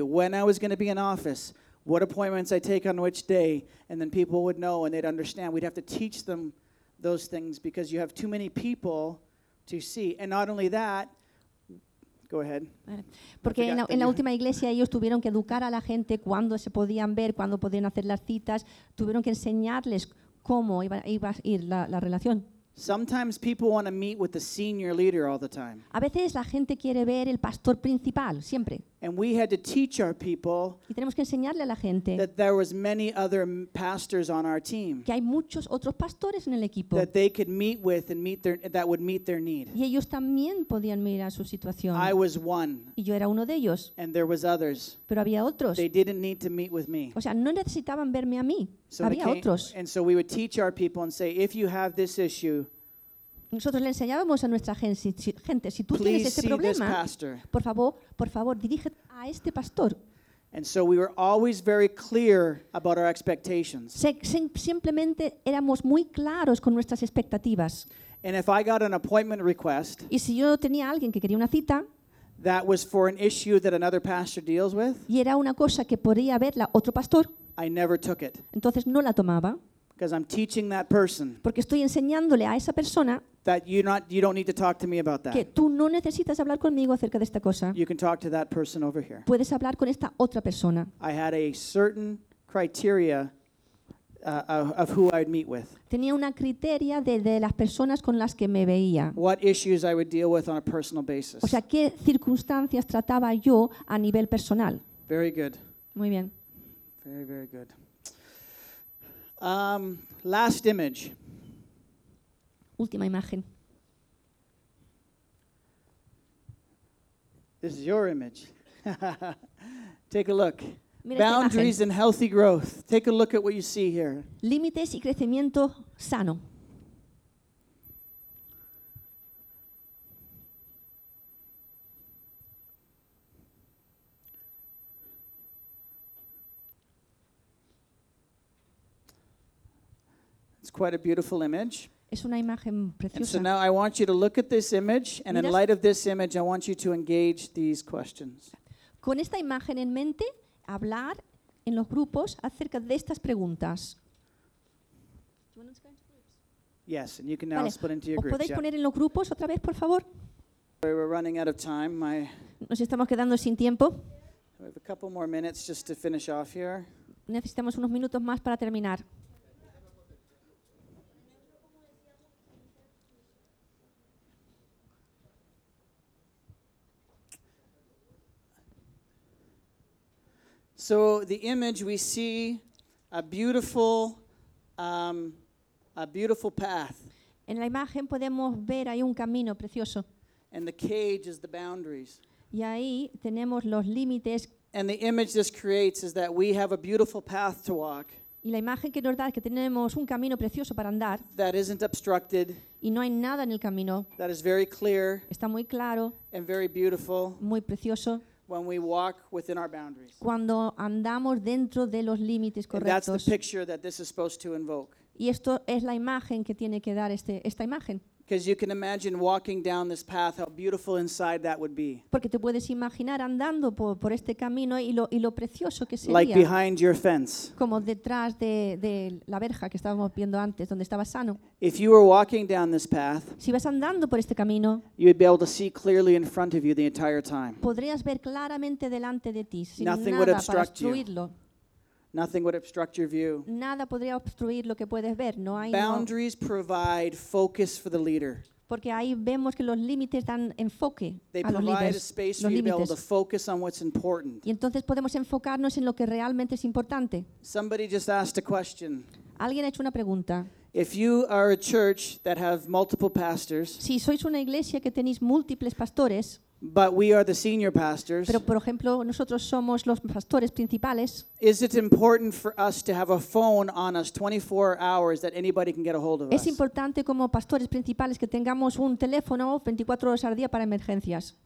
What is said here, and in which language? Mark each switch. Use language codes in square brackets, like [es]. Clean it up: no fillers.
[en] When I was going to be in office, what appointments I take on which day, and then people would know and they'd understand. We'd have to teach them those things because you have too many people to see. And not only that. Go ahead. [es] Porque en la última iglesia ellos tuvieron que educar a la gente cuándo se podían ver, cuándo podían hacer las citas, tuvieron que enseñarles cómo iba a ir la relación. [en] Sometimes people want to meet with the senior leader all the time. [es] A veces la gente quiere ver el pastor principal siempre. [en] And we had to teach our people. [es] Y tenemos que enseñarle a la gente. [en] That there was many other pastors on our team. [es] Que hay muchos otros pastores en el equipo. [en] That they could meet with and meet their that would meet their need. [es] Y ellos también podían mirar su situación. [en] I was one. [es] Y yo era uno de ellos. [en] And there was others. [es] Pero había otros. [en] They didn't need to meet with me. [es] O sea, no necesitaban verme a mí. [en] So [es] había otros. [en] And so we would teach our people and say, if you have this issue. [es] Nosotros le enseñábamos a nuestra gente, si tú [en] Please [es] tienes este problema, por favor, dirígete a este pastor. [en] And so we were always very clear about our expectations. [es] Simplemente éramos muy claros con nuestras expectativas. [en] And if I got an appointment request, [es] y si yo tenía alguien que quería una cita, [en] that was for an issue that another pastor deals with, [es] y era una cosa que podría verla otro pastor, [en] I never took it. [es] Entonces no la tomaba. [en] Because I'm teaching that person. [es] Porque estoy enseñándole a esa persona. [en] That you don't need to talk to me about that. [es] Que tú no necesitas hablar conmigo acerca de esta cosa. [en] You can talk to that person over here. [es] Puedes hablar con esta otra persona. [en] I had a certain criteria of who I'd meet with. [es] Tenía una criteria de las personas con las que me veía. [en] What issues I would deal with on a personal basis. [es] O sea, qué circunstancias trataba yo a nivel personal. [en] Very good. [es] Muy bien. [en] Very, very good. Last image. [es] Última imagen. [en] This is your image. Take a look. Boundaries and healthy growth. Take a look at what you see here. [es] Límites y crecimiento sano. [en] It's quite a beautiful image. [es] Es una imagen preciosa. [en] And so now I want you to look at this image, and in light of this image, I want you to engage these questions. [es] Con esta imagen en mente, hablar en los grupos acerca de estas preguntas. [en] Yes, and you can now split into your groups. [es] ¿Podéis poner en los grupos otra vez, por favor? [en] We're running out of time. [es] Nos estamos quedando sin tiempo. [en] We have a couple more minutes just to finish off here. [es] Necesitamos unos minutos más para terminar. [en] So the image we see a beautiful path. [es] En la imagen podemos ver hay un camino precioso. [en] And the cage is the boundaries. [es] Y ahí tenemos los límites. [en] And the image this creates is that we have a beautiful path to walk. [es] Y la imagen que nos da es que tenemos un camino precioso para andar. [en] That isn't obstructed. [es] Y no hay nada en el camino. [en] That is very clear. [es] Está muy claro. [en] And very beautiful. [es] Muy precioso. [en] When we walk within our boundaries. [es] Cuando andamos dentro de los límites correctos. [en] And that's the picture that this is supposed to invoke. [es] Y esto es la imagen que tiene que dar esta imagen. [en] Because you can imagine walking down this path, how beautiful inside that would be. [es] Porque te puedes imaginar andando por este camino y lo precioso que sería. [en] Like behind your fence. [es] Como detrás de la verja que estábamos viendo antes, donde estaba sano. [en] If you were walking down this path, [es] si vas andando por este camino, [en] you'd be able to see clearly in front of you the entire time. [es] Podrías ver claramente delante de ti sin [en] nothing [es] nada para obstruirlo. [en] Nothing would obstruct your view. [es] Nada podría obstruir lo que puedes ver. No hay. [en] Boundaries provide focus for the leader. [es] Porque ahí vemos que los límites dan enfoque [en] they [es] a los líderes. [en] They provide a space for you to be able to focus on what's important. [es] Y entonces podemos enfocarnos en lo que realmente es importante. [en] Somebody just asked a question. [es] Alguien ha hecho una pregunta. [en] If you are a church that have multiple pastors. [es] Si sois una iglesia que tenéis múltiples pastores. [en] But we are the senior pastors. [es] Pero por ejemplo, nosotros somos los pastores principales. [en] Is it important for us to have a phone on us 24 hours that anybody can get a hold of us? [es] ¿Es importante como pastores principales que tengamos un teléfono 24 horas al día para emergencias?